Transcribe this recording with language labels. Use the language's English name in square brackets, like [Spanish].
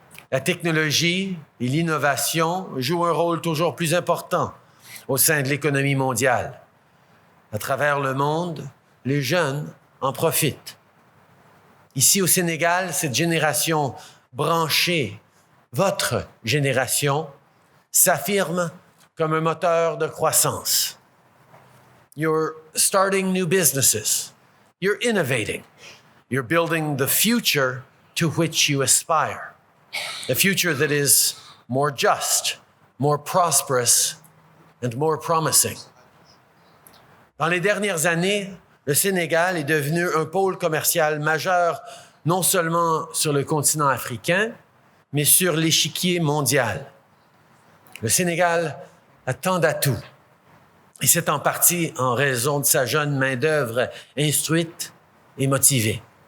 [French] La technologie et l'innovation jouent un rôle toujours plus important au sein de l'économie mondiale. À travers le monde, les jeunes en profitent. Ici au Sénégal, cette génération branchée, votre génération, s'affirme comme un moteur de croissance. [English] You're starting new businesses. You're innovating. You're building the future to which you aspire. A future that is more just, more prosperous, and more promising. [French] Dans les dernières années, le Sénégal est devenu un pôle commercial majeur, non seulement sur le continent africain, mais sur l'échiquier mondial. Le Sénégal a tant d'atouts, et c'est en partie en raison de sa jeune main-d'œuvre instruite et motivée.